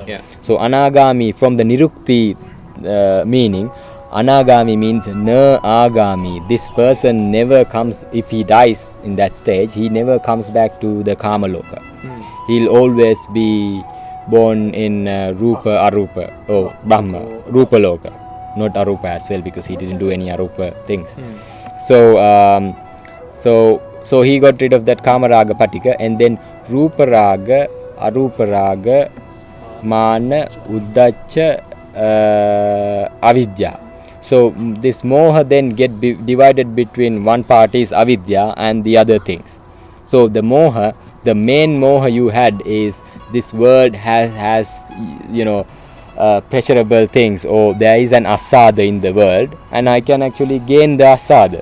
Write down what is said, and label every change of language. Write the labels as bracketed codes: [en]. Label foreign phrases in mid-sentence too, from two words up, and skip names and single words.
[en] So anagami, from the nirukti meaning, anagami means [pi] na agami. [en] This person never comes, if he dies in that stage, he never comes back to the [pi] kama loka. [en] He'll always be born in [pi] rupa, arupa, brahma, rupa loka, [en] not arupa as well, because he didn't do any arupa things. So he got rid of that [pi] kama raga patika, [en] and then [pi] rupa raga, arupa raga, mana, uddacha, [en] avidya. So this moha then get divided between one part is avidya and the other things. So the moha, the main moha you had is this world has pleasurable things, or there is an asada in the world and I can actually gain the asada.